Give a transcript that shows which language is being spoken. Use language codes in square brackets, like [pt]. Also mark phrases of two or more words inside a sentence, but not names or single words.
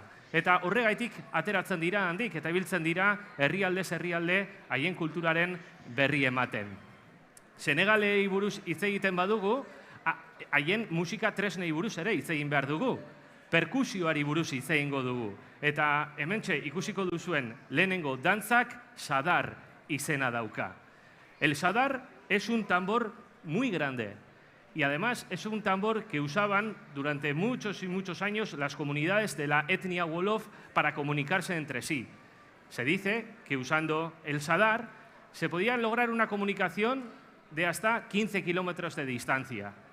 [eu] Eta horregaitik ateratzen dira handik eta ibiltzen dira herrialdez herrialde haien kulturaren berri ematen. Senegalei buruz hitz egiten badugu, haien musika tresnei buruz ere hitz egin behar dugu. Perkusioari buruz hitz egingo dugu. Eta hementxe ikusiko duzuen lehenengo dantzak sadar izena dauka. [es] El sadar es un tambor muy grande y además es un tambor que usaban durante muchos y muchos años las comunidades de la etnia Wolof para comunicarse entre sí. Se dice que usando el sadar se podía lograr una comunicación de hasta 15 kilómetros de distancia.